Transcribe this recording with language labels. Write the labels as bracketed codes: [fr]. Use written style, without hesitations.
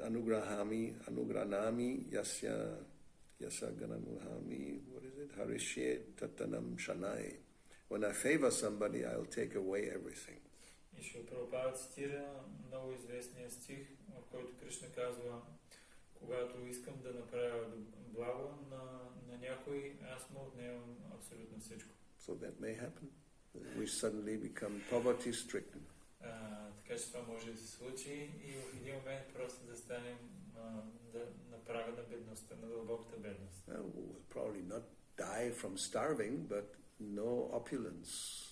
[sa] Anugranami yasya gananuhami, [en] what is it? [sa] Harishye tatanam shanai. [en] When I favor somebody, I'll take away everything. [bg] И Шрила Прабхупада цитира много известния стих, в който Кришна казва, когато искам да направя благо на някой, аз му отнемам абсолютно всичко. [en] So that may happen. We suddenly become poverty-stricken. [bg] Така че това може да се случи и в един момент просто да станем на прага на бедността, на дълбоката бедност. [en] We'll probably not die from starving, but no opulence.